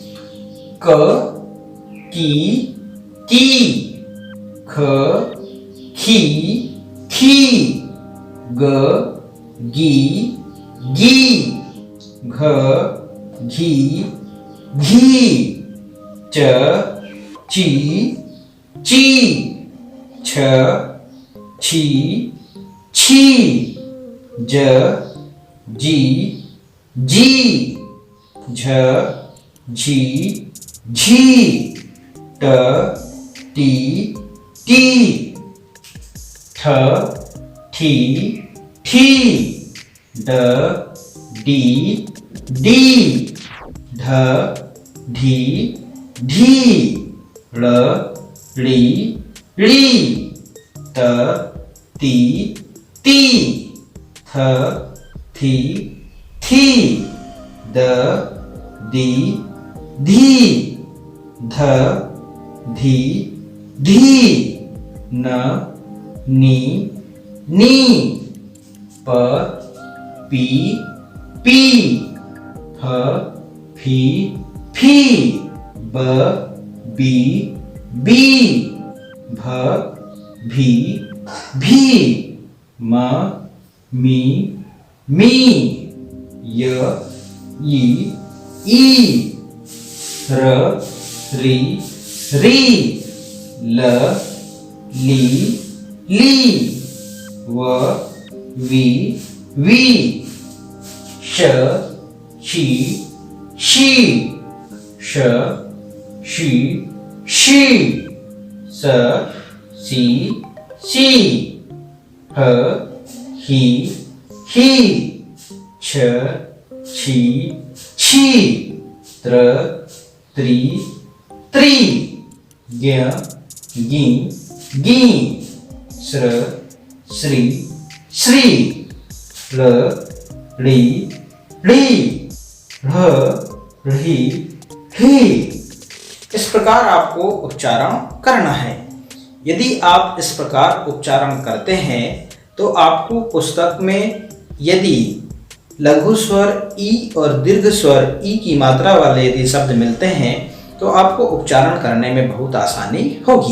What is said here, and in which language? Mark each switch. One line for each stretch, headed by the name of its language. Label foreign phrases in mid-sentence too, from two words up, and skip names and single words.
Hindi: क, की, ख, खी, खी, ग, गी, गी, घ, घी, घी, च, ची, ची, छ, छी, छी, ज, जी, जी, झ, झी, झी, ट, टी, टी, ठ, ठी, ठी, ड, डी, डी, ढ, ढी, ढी, ळ, ली, ली, त, ती, ती, थ, थी, थी, द, दी, धी, ध, धी, धी, न, नी, नी, प, पी, पी, फ, फी, फी, ब, बी, बी, भ, भी, भी, म, मी, मी, य, ई, ई, र, री, री, ल, ली, ली, व, वी, वी, श, शी, शी, श, शी, शी, स, सी, सी, ह, ही, ही, छ, छी, छी, त्र, त्री, त्री, ज्ञ, गी, गी, स्र, श्री, श्री, र, ली, ली, र, री, ही। इस प्रकार आपको उच्चारण करना है। यदि आप इस प्रकार उच्चारण करते हैं तो आपको पुस्तक में यदि लघु स्वर ई और दीर्घ स्वर ई की मात्रा वाले यदि शब्द मिलते हैं तो आपको उच्चारण करने में बहुत आसानी होगी।